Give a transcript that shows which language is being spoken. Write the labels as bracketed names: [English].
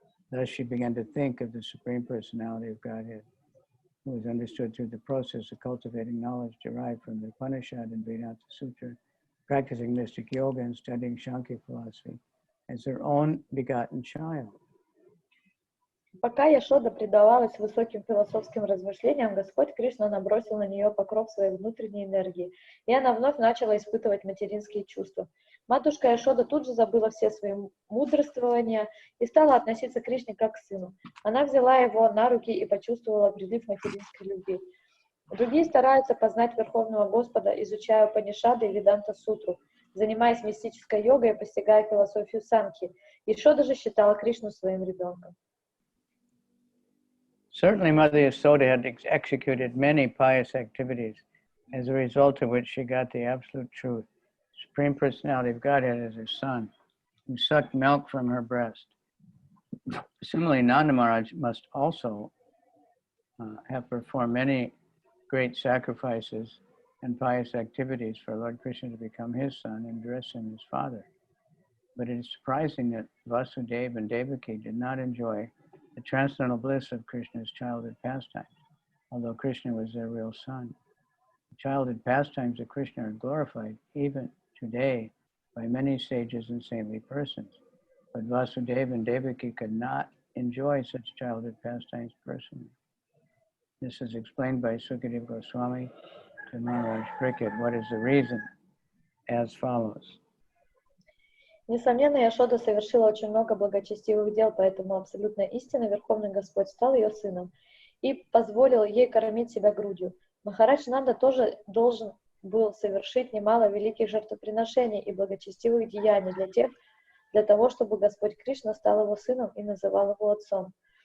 [English] Thus, she began to think of the Supreme Personality of Godhead, who is understood through the process of cultivating knowledge derived from the Upanishad and Vedanta Sutra, practicing mystic yoga and studying Shankya philosophy as her own begotten child. [Russian] Пока Яшода предавалась высоким философским размышлениям, Господь Кришна набросил на нее покров своей внутренней энергии, и она вновь начала испытывать материнские чувства. Матушка Яшода тут же забыла все свои мудрствования и стала относиться к Кришне как к сыну. Она взяла его на руки и почувствовала прилив материнской любви. Другие стараются познать Верховного Господа, изучая Упанишады и Веданта Сутру, занимаясь мистической йогой и постигая философию Санхи. Яшода же считала Кришну своим ребенком. [English] Certainly Mother Yasoda had executed many pious activities, as a result of which she got the absolute truth. Supreme Personality of Godhead as her son, who sucked milk from her breast. Similarly, Nanda Maharaj must also have performed many great sacrifices and pious activities for Lord Krishna to become his son and dress him as father. But it is surprising that Vasudeva and Devaki did not enjoy the transcendental bliss of Krishna's childhood pastimes, although Krishna was their real son. The childhood pastimes of Krishna are glorified even today by many sages and saintly persons. But Vasudeva and Devaki could not enjoy such childhood pastimes personally. This is explained by Sukadeva Goswami to Maharaj Parikshit. What is the reason? As follows. [Russian] Несомненно, Яшода совершила очень много благочестивых дел, поэтому абсолютная истина, Верховный Господь, стал ее сыном и позволил ей кормить себя грудью. Махарадж Нанда тоже должен был совершить немало великих жертвоприношений и благочестивых деяний для того, чтобы Господь Кришна стал его сыном и называл его отцом.